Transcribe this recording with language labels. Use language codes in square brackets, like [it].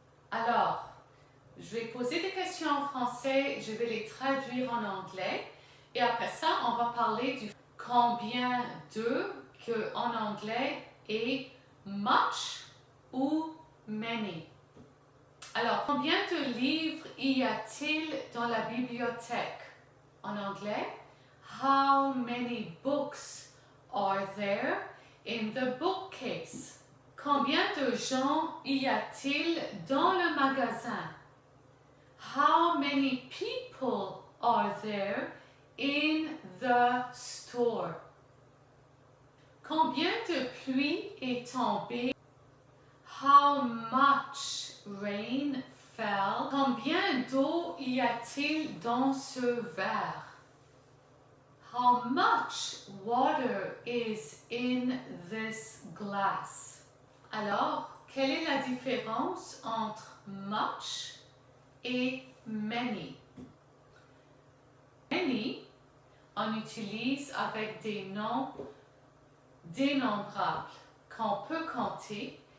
[fr] Alors, je vais poser des questions en français, je vais les traduire en anglais et après ça, on va parler du combien de que en anglais est much ou many. Alors, combien de livres y a-t-il dans la bibliothèque? [en] En anglais, how many books are there in the bookcase? [fr] Combien de gens y a-t-il dans le magasin? [en] How many people are there in the store? [fr] Combien de pluie est tombée? How much rain fell? Combien d'eau y a-t-il dans ce verre? [en] How much water is in this glass? [fr] Alors, quelle est la différence entre much et many? Many, on utilise avec des noms dénombrables qu'on peut compter.